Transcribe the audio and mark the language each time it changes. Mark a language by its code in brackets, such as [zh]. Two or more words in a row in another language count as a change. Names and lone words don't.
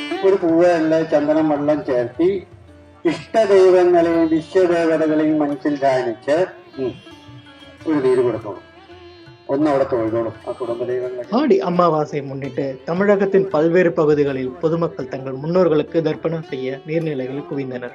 [ml] ഒരു പൂവല്ല ചന്ദനം വെള്ളം ചേർത്തി ഇഷ്ടദൈവങ്ങളെയും വിശ്വദേവതകളെയും മനസ്സിൽ ധ്യാനിച്ച് ഒരു നീര് കൊടുക്കണം. [ta] ஒன்னோட தொழிலும் குடும்ப தெய்வங்கள். ஆடி அமாவாசையை முன்னிட்டு தமிழகத்தின் பல்வேறு பகுதிகளில் பொதுமக்கள் தங்கள் முன்னோர்களுக்கு தர்ப்பணம் செய்ய நீர்நிலைகளில் குவிந்தனர்.